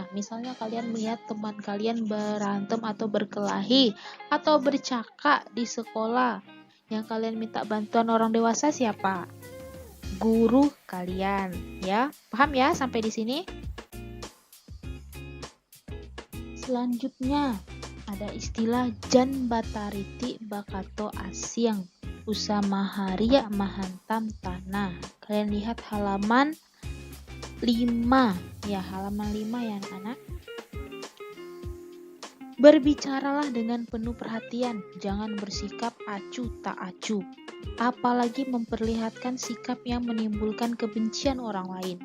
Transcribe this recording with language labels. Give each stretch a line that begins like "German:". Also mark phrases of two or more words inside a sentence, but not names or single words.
Indonesian: Misalnya kalian melihat teman kalian berantem atau berkelahi atau bercakap di sekolah. Yang kalian minta bantuan orang dewasa siapa? Guru kalian, ya. Paham ya sampai di sini? Selanjutnya ada istilah
Minangkabau: jan batariti bakato asyang, usamaharia mahantam tanah.
Indonesian: Kalian lihat halaman 5 ya, halaman 5 ya anak-anak. Berbicaralah dengan penuh perhatian, jangan bersikap acuh tak acuh, apalagi memperlihatkan sikap yang menimbulkan kebencian orang lain.